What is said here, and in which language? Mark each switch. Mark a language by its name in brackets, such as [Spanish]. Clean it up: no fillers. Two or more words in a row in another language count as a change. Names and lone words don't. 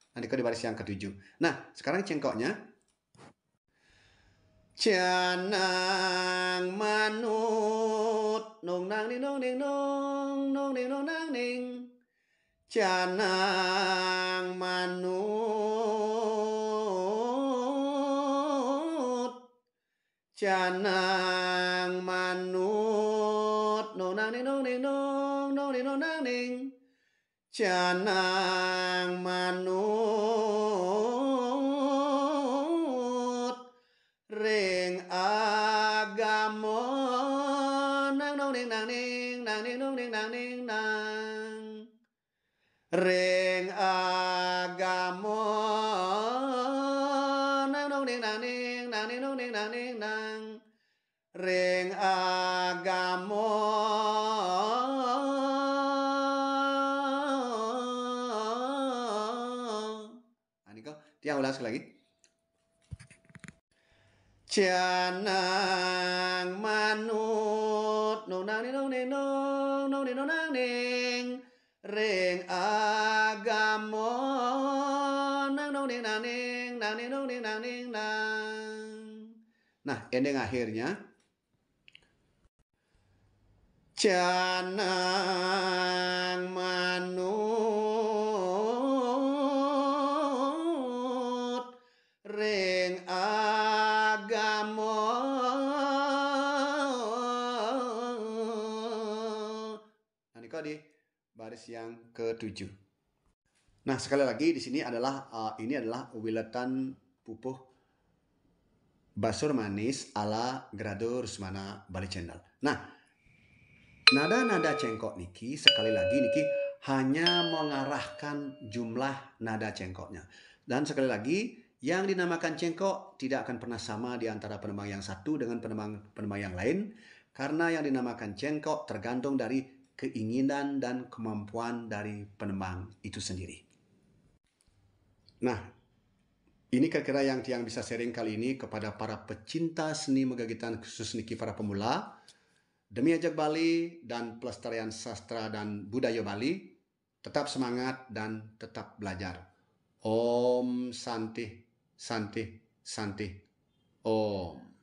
[Indonesian] Nanti di baris yang ketujuh. Nah, sekarang cengkoknya. [Balinese] Canang manut nong nang ning nong ning nong ning nong nang ning. Canang manut. Canang manut nong nang ning nong ning nong ning nong nang ning. Canang manut ring agama nang nong ning nang ning nang ning nong ning nang ning nang. Ring agama nang nong ning nang ning nang ning nong ning nang ning nang. Ring agama Tiang ulang [Indonesian] sekali lagi. [Balinese] Canang manut nong nang ning nong ning nong ning nong nang ning. Ring agama nang nong ning nang ning nang ning nong ning nang ning nang. [Indonesian] Nah, ending akhirnya [Balinese] canang manut ring agama. [Indonesian] Nah, di baris yang ketujuh. Nah, sekali lagi di sini adalah ini adalah wiletan pupuh basur manis ala Grado Rusmana Bali Channel. Nah, nada-nada cengkok niki sekali lagi niki hanya mengarahkan jumlah nada cengkoknya. Dan sekali lagi, yang dinamakan cengkok tidak akan pernah sama di antara penembang yang satu dengan penembang yang lain, karena yang dinamakan cengkok tergantung dari keinginan dan kemampuan dari penembang itu sendiri. Nah, ini kira-kira yang Tiang bisa sharing kali ini kepada para pecinta seni megagitan khusus niki para pemula. Demi ajak Bali dan pelestarian sastra dan budaya Bali, tetap semangat dan tetap belajar. Om Santi, Santi, Santi. Om.